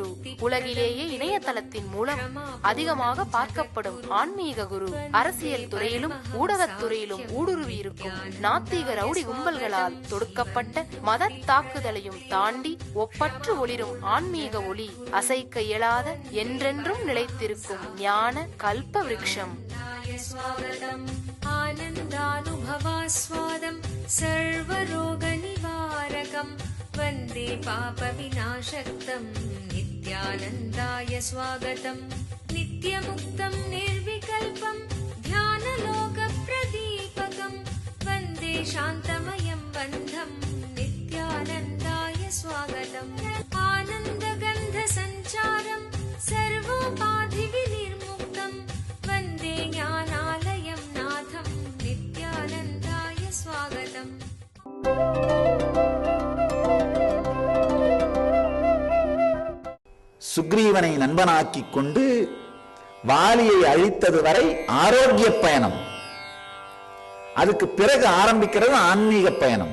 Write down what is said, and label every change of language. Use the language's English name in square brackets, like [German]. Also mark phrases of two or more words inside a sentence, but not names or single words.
[Tamil] உலகிலேயே இணையதளத்தின் மூலம் அதிகமாக பார்க்கப்படும் ஆன்மீக குரு. அரசியல் துறையிலும் ஊடகத்துறையிலும் ஊடுருவி இருக்கும் நாத்திக ரவுடி கும்பல்களால் தொடுக்கப்பட்ட மத தாக்குதலையும் தாண்டி ஒப்பற்று ஒளிரும் ஆன்மீக ஒளி. அசைக்க இயலாத, என்றென்றும் நிலைத்திருக்கும் ஞான கல்ப விருட்சம். [Sanskrit] आनन्दानुभवास्वादं सर्वरोगनिवारकं वन्दे पापविनाशक्तं नित्यानन्दाय स्वागतम्। नित्यमुक्तं निर्विकल्पं ध्यानलोकप्रदीपकं वन्दे शान्तमयं बन्धं नित्यानन्दाय स्वागतम्। आनन्दगन्धसञ्चारं सर्वोपाधिविनिर्मुक्तं वन्दे ज्ञानालयं नाथं नित्यानन्दाय स्वागतम्। [Tamil] சுக்ரீவனை நண்பனாக்கிக் கொண்டு வாலியை அழித்தது வரை ஆரோக்கிய பயணம். அதுக்கு பிறகு ஆரம்பிக்கிறது ஆன்மீக பயணம்.